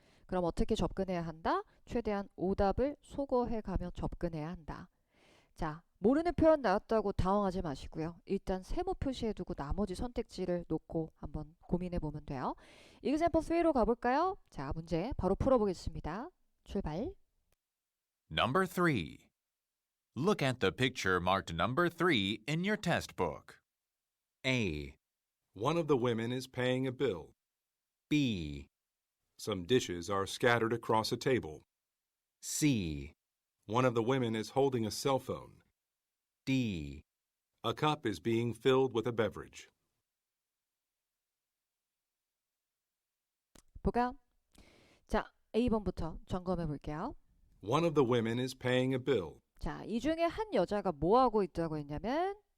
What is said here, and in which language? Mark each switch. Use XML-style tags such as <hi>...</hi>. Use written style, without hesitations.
<ko>그럼 어떻게 접근해야 한다? 최대한 오답을 소거해 가며 접근해야 한다. 자, 모르는 표현 나왔다고 당황하지 마시고요. 일단 세모 표시해두고 나머지 선택지를 놓고 한번 고민해보면 돼요. example 3로 가볼까요? 자, 문제 바로 풀어보겠습니다. 출발.</ko> <en>Number 3. Look at the picture marked number 3 in your test book. A, One of the women is paying a bill. B, Some dishes are scattered across a table. C, One of the women is holding a cell phone. D, A cup is being filled with a beverage.</en> <ko>볼까요? 자, A번부터 점검해 볼게요.</ko> <en>One of the women is paying a bill.</en> <ko>자, 이 중에 한 여자가 뭐 하고 있다고 했냐면</ko>